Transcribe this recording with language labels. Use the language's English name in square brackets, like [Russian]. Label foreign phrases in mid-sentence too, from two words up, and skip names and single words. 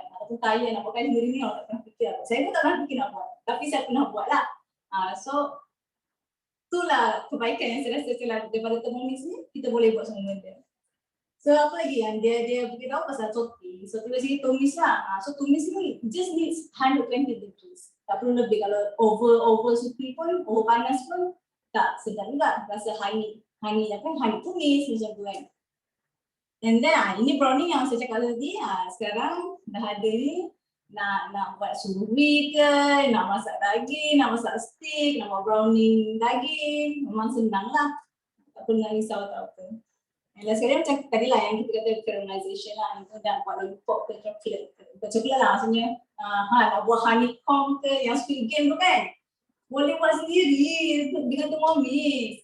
[Malay] Ataupun kaya, nak buat kaya sendiri ni orang tak pernah fikir. Saya pun tak pernah fikir nak buat, tapi saya pernah buat lah. So itulah kebaikan yang saya rasa daripada Thermomix ni, kita boleh buat semua benda. So apa lagi yang dia beritahu pasal roti. So tulis sini tumis lah. So tumis ni [English] just needs 120 degrees. [Malay] Tak perlu lebih. Kalau over suki pun, over panas pun tak sedap juga. Rasa honey tumis macam tu kan. And then ini brownie yang saya cakap tadi. Sekarang dah ada ni nak buat sous-vide ke, nak masak daging, nak masak steak, nak buat brownie daging. Memang senang lah. Tak perlu nak risau atau apa. Dan sekarang macam tadi lah yang kita kata caramelization lah, nak buat lollipop ke coklat, bukan coklat lah maksudnya nak buat honeycomb ke yang Squid Game tu kan, boleh buat sendiri dengan Thermomix.